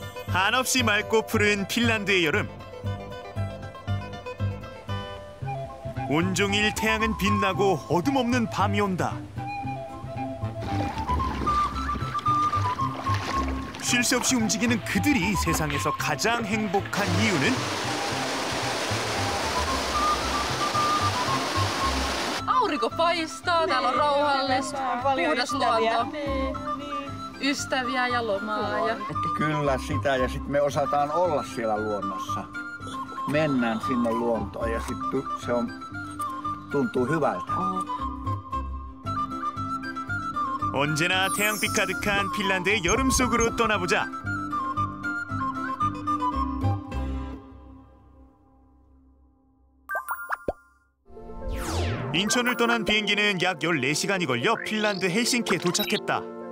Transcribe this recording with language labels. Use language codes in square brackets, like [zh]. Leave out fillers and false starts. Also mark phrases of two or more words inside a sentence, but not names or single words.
[ko] 한없이 맑고 푸른 핀란드의 여름. 온종일 태양은 빛나고 어둠 없는 밤이 온다. 쉴 새 없이 움직이는 그들이 세상에서 가장 행복한 이유는? [fi] Aurinko paistaa, täällä on rauhallista, puhdas luonto, ystäviä ja lomaa. Kyllä sitä, ja sitten me osataan olla siellä luonnossa. Mennään sinne luontoon ja sitten se tuntuu hyvältä. [ko] 언제나 태양빛 가득한 핀란드의 여름 속으로 떠나보자. 인천을 떠난 비행기는 약 14시간이 걸려 핀란드 헬싱키에 도착했다.